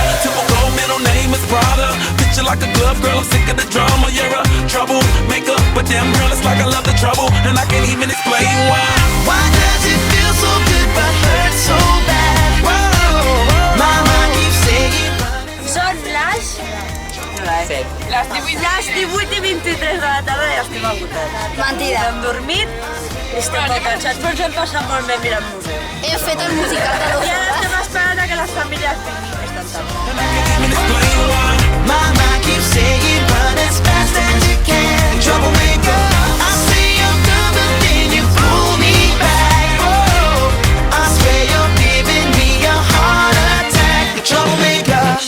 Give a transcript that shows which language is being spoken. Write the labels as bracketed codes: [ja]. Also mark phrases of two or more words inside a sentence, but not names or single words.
[en] Typical middle name is Prada. Picture like a glove, girl, I'm sick of the drama. You're a troublemaker, but damn girl, it's like I love the trouble, and I can't even explain why. Why does it feel so good but hurt so bad? Whoa, my mind keeps saying [ca] Són les 18:23 de la tarda i estem agotats. Mentida. Hem dormit i estem molt cansats, però ens hem passat molt bé mirant museu. He fet el musical de 2 hores. I ara estem esperant a que les famílies vinguin, que estan tard. [en] And I can't even explain why. my mind keeps saying run as fast as you can. Troublemaker, I say I'm done, but then you pull me back. Oh, I swear you're giving me a heart attack. Troublemaker.